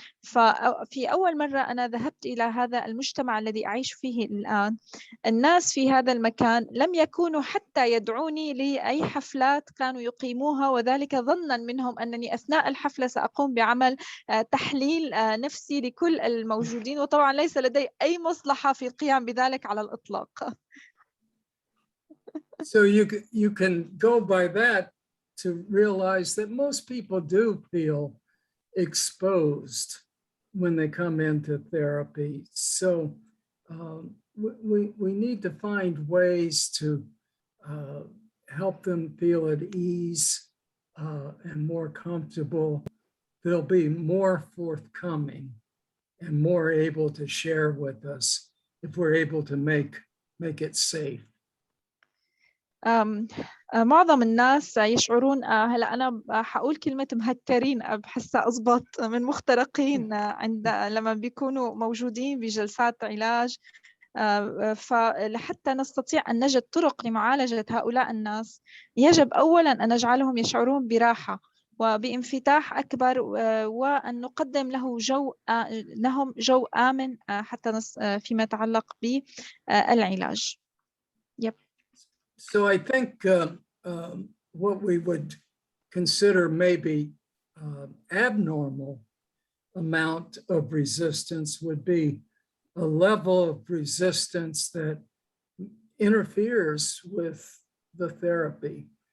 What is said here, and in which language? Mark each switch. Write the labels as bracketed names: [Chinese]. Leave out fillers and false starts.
[Arabic] ففي أول مرة أنا ذهبت إلى هذا المجتمع الذي أعيش فيه الآن، الناس في هذا المكان لم يكونوا حتى يدعوني لأي حفلات كانوا يقيموها، وذلك ظنا منهم أنني أثناء الحفلة سأقوم بعمل تحليل نفسي لكل الموجودين، وطبعا ليس لدي أي مصلحة في القيام بذلك على الإطلاق. [English] So you can go by that to realize that most people do feel exposed when they come into therapy. So we need to find ways to help them feel at ease and more comfortable. They'll be more forthcoming and more able to share with us if we're able to make it safe. [Arabic] معظم الناس يشعرون هلا أنا حقول كلمة مهكرين بحسها أضبط من مخترقين لما بيكونوا موجودين بجلسات علاج. فلحتى نستطيع أن نجد طرق لمعالجة هؤلاء الناس يجب أولاً أن نجعلهم يشعرون براحة وبانفتاح أكبر وأن نقدم لهم جو آمن حتى فيما يتعلق بالعلاج. [English] Yep. So I think what we would consider maybe abnormal amount of resistance would be a level of resistance that interferes with the therapy.